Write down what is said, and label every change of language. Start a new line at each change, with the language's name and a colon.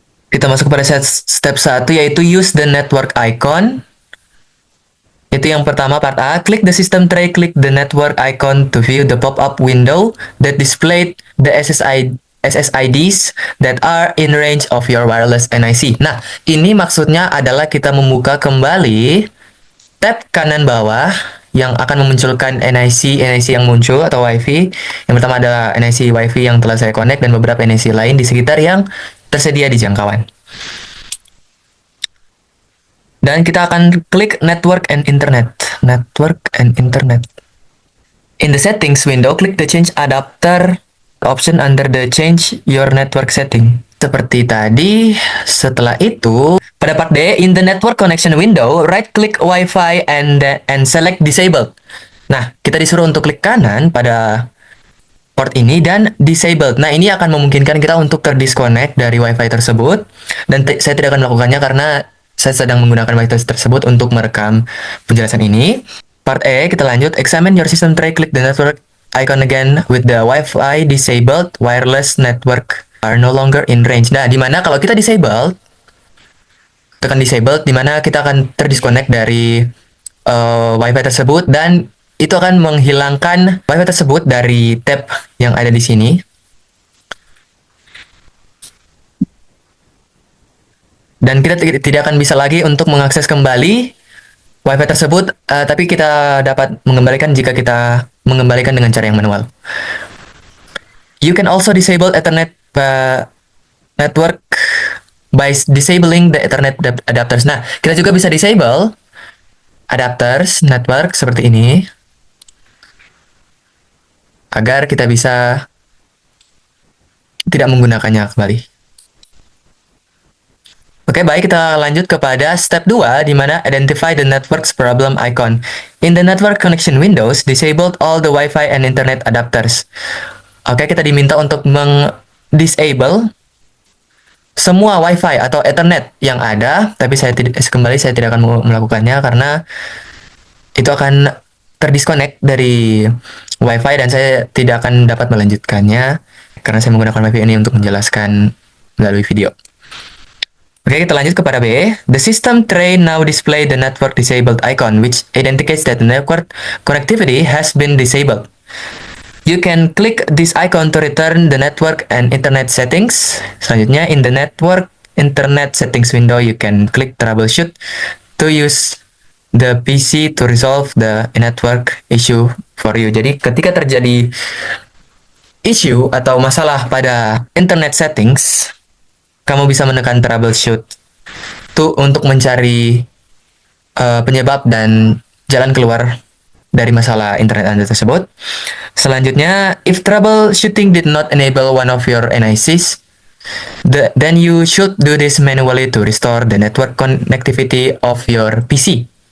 Indonesian: Kita masuk kepada step 1, yaitu
English: use the network icon.
Indonesian: Itu yang pertama,
English: part A. Click the system tray, click the network icon to view the pop-up window that displayed the SSIDs that are in range of your wireless NIC.
Indonesian: Nah, ini maksudnya adalah kita membuka kembali tab kanan bawah yang akan memunculkan NIC yang muncul atau WiFi. Yang pertama adalah NIC WiFi yang telah saya connect dan beberapa NIC lain di sekitar yang tersedia di jangkauan. Dan kita akan klik Network and Internet. Network and Internet.
English: In the settings window, click the change adapter option under the change your network setting.
Indonesian: Seperti tadi, setelah itu, pada
English: part D, in the network connection window, right-click Wi-Fi and select disabled.
Indonesian: Nah, kita disuruh untuk klik kanan pada port ini dan disabled. Nah, ini akan memungkinkan kita untuk terdisconnect dari Wi-Fi tersebut. Dan saya tidak akan melakukannya karena saya sedang menggunakan Wi-Fi tersebut untuk merekam penjelasan ini. Part E, kita lanjut.
English: Examine your system tray, click the network icon again with the Wi-Fi disabled, wireless network are no longer in range.
Indonesian: Nah, dimana kalau kita disabled, tekan disabled, dimana kita akan terdisconnect dari Wi-Fi tersebut dan itu akan menghilangkan Wi-Fi tersebut dari tab yang ada di sini. Dan kita tidak akan bisa lagi untuk mengakses kembali Wi-Fi tersebut, tapi kita dapat mengembalikan jika kita mengembalikan dengan cara yang manual.
English: You can also disable Ethernet network by disabling the Ethernet adapters.
Indonesian: Nah, kita juga bisa disable adapters network seperti ini, agar kita bisa tidak menggunakannya kembali. Oke, baik, kita lanjut kepada step 2, di mana
English: identify the network's problem icon. In the network connection windows, disabled all the Wi-Fi and Internet adapters.
Indonesian: Oke, kita diminta untuk disable semua Wi-Fi atau Ethernet yang ada, tapi saya tidak akan melakukannya karena itu akan terdisconnect dari Wi-Fi dan saya tidak akan dapat melanjutkannya karena saya menggunakan Wi-Fi ini untuk menjelaskan melalui video. Oke, kita lanjut kepada B.
English: The system tray now display the network disabled icon, which indicates that the network connectivity has been disabled. You can click this icon to return the network and internet settings.
Indonesian: Selanjutnya,
English: in the network internet settings window, you can click troubleshoot to use the PC to resolve the network issue for you.
Indonesian: Jadi, ketika terjadi issue atau masalah pada internet settings, kamu bisa menekan troubleshoot untuk mencari penyebab dan jalan keluar dari masalah internet Anda tersebut. Selanjutnya,
English: if troubleshooting did not enable one of your NICs, then you should do this manually to restore the network connectivity of your PC.